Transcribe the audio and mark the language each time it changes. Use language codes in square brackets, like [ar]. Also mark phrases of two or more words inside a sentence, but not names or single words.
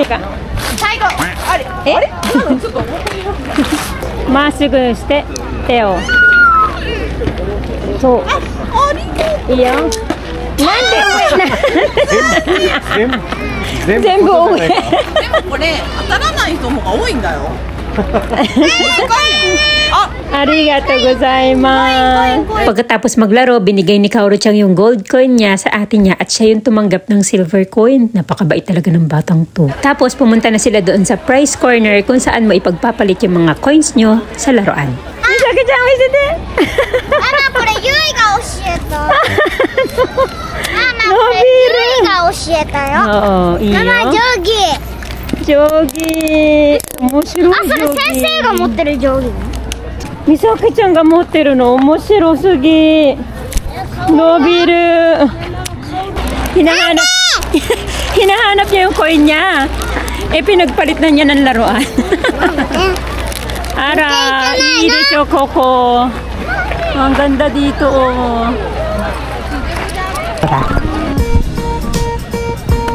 [ja] 最後。あれ？ちょっと。まっすぐして手を。そう。いいよ。なんで全部上。でもこれ当たらない人の方が多いんだよ。 [tl] Pagkatapos maglaro, binigay ni Kaoru-chan yung [en] gold coin [tl] niya sa ate niya at siya yung tumanggap ng [en] silver coin. [tl] Napakabait talaga ng batang to. Tapos pumunta na sila doon sa [en] prize corner [tl] kung saan mo ipagpapalit yung mga coins nyo sa laruan. [ja] Misaki-chan, misite! Mama, これゆいが教えた。 Mama, これゆいが教えたよ。 [tl] Oo, iyo. [ja] Mama, 定規。定規。面白い。あ、それ先生が持ってる定規。みさきちゃんが持ってるの面白すぎ。 [tl] 伸びる。Hinahanap niya yung coin niya. Pinagpalit na niya ng laruan. [ja] Ara,いいでしょここ. [tl] Ang ganda dito oh.